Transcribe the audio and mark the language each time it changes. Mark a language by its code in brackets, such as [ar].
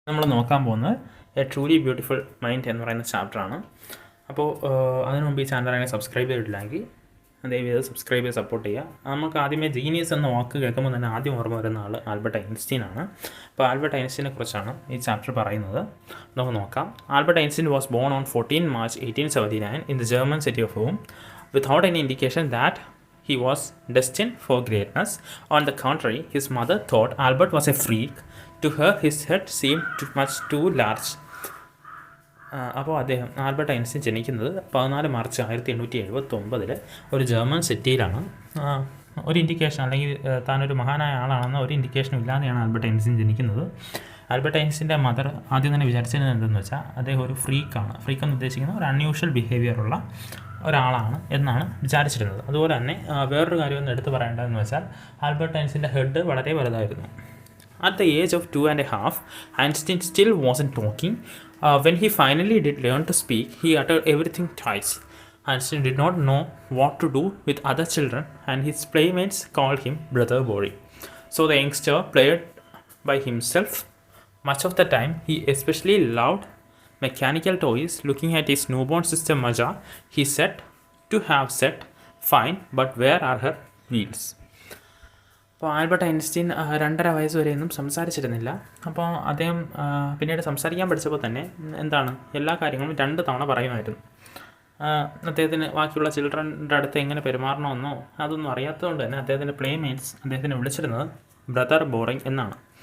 [ml] നമ്മൾ നോക്കാൻ പോകുന്നത് [en] a truly beautiful mind [ml] എന്ന് പറയുന്ന ചാപ്റ്ററാണ്. അപ്പോൾ അതിനു മുമ്പ് ഈ ചാനൽ സബ്സ്ക്രൈബ് ചെയ്തിട്ടില്ലെങ്കിൽ ദയവേത് സബ്സ്ക്രൈബ് ചെയ്ത് സപ്പോർട്ട് ചെയ്യുക. നമുക്ക് ആദ്യമേ ജീനിയസ് എന്ന വാക്ക് കേൾക്കുമ്പോൾ തന്നെ ആദ്യം ഓർമ്മ വരുന്ന ആൾ ആൽബർട്ട് ഐൻസ്റ്റീൻ ആണ്. അപ്പോൾ ആൽബർട്ട് ഐൻസ്റ്റീനെ കുറിച്ചാണ് ഈ ചാപ്റ്റർ പറയുന്നത്. നമുക്ക് നോക്കാം. [en] Albert Einstein was born on 14 March 1879 in the German city of Rome without any indication that he was destined for greatness. On the contrary, his mother thought Albert was a freak. To her, his head seemed much too large. [ml] അപ്പോൾ Albert Einstein ജനിക്കുന്നത് 14 March 1879 ഒരു German സിറ്റിയിലാണ്. ഒരു indication അല്ലെങ്കിൽ താനൊരു മഹാനായ ആളാണെന്ന ഒരു ഇൻഡിക്കേഷനും ഇല്ലാതെയാണ് Albert Einstein ജനിക്കുന്നത്. ആൽബർട്ട് ഐൻസ്റ്റീൻ്റെ മദർ ആദ്യം തന്നെ വിചാരിച്ചിരുന്നത് എന്തെന്ന് വെച്ചാൽ അദ്ദേഹം ഒരു ഫ്രീക്കാണ്. ഫ്രീക്ക് എന്ന് ഉദ്ദേശിക്കുന്നത് ഒരു അൺയൂഷ്വൽ ബിഹേവിയറുള്ള ഒരാളാണ് എന്നാണ് വിചാരിച്ചിരുന്നത്. അതുപോലെ തന്നെ വേറൊരു കാര്യം ഒന്ന് എടുത്ത് പറയേണ്ടതെന്ന് വെച്ചാൽ ആൽബർട്ട് ഐൻസ്റ്റീൻ്റെ ഹെഡ് വളരെ വലുതായിരുന്നു. [en] At the age of 2.5, Einstein still wasn't talking. When he finally did learn to speak, he uttered everything twice. Einstein did not know what to do with other children, and his playmates called him Brother Bory. So the youngster played by himself. Much of the time, he especially loved mechanical toys. Looking at his newborn sister Maja, he said to have said, "Fine, but where are her wheels?" [ml] അപ്പോൾ Albert Einstein 2.5 വയസ്സ് വരെയൊന്നും സംസാരിച്ചിരുന്നില്ല. അപ്പോൾ അദ്ദേഹം പിന്നീട് സംസാരിക്കാൻ പഠിച്ചപ്പോൾ തന്നെ എല്ലാ കാര്യങ്ങളും 2 തവണ പറയുമായിരുന്നു. അദ്ദേഹത്തിന് ബാക്കിയുള്ള ചിൽഡ്രൻ്റെ അടുത്ത് എങ്ങനെ പെരുമാറണമെന്നോ അതൊന്നും അറിയാത്തതുകൊണ്ട് തന്നെ അദ്ദേഹത്തിൻ്റെ പ്ലേമേറ്റ്സ് അദ്ദേഹത്തിനെ വിളിച്ചിരുന്നത് ബ്രദർ ബോറിങ് എന്നാണ്.